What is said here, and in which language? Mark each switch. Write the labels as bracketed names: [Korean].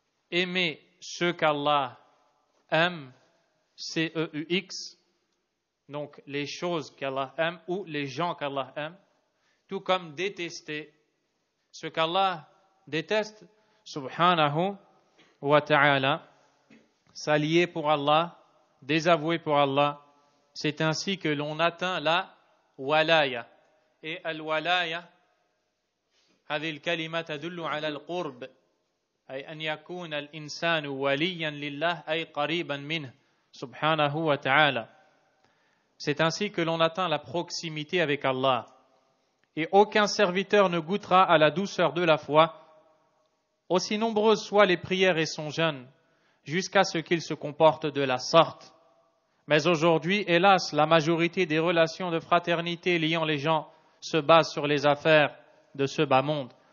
[French] Aimer ce qu'Allah aime, C-E-U-X, donc les choses qu'Allah aime ou les gens qu'Allah aime, tout comme détester ce qu'Allah déteste, subhanahu wa ta'ala, s'allier pour Allah, désavouer pour Allah. C'est ainsi que l'on atteint la walaya. [Arabic] Et al-walaya, هذه الكلمة تدل على القرب أي أن يكون الإنسان وليا لله أي قريبا منه سبحانه وتعالى. [French] C'est ainsi que l'on atteint la proximité avec Allah. Et aucun serviteur ne goûtera à la douceur de la foi, aussi nombreuses soient les prières et son jeûne, jusqu'à ce qu'il se comporte de la sorte. Mais aujourd'hui, hélas, la majorité des relations de fraternité liant les gens se basent sur les affaires de ce bas monde.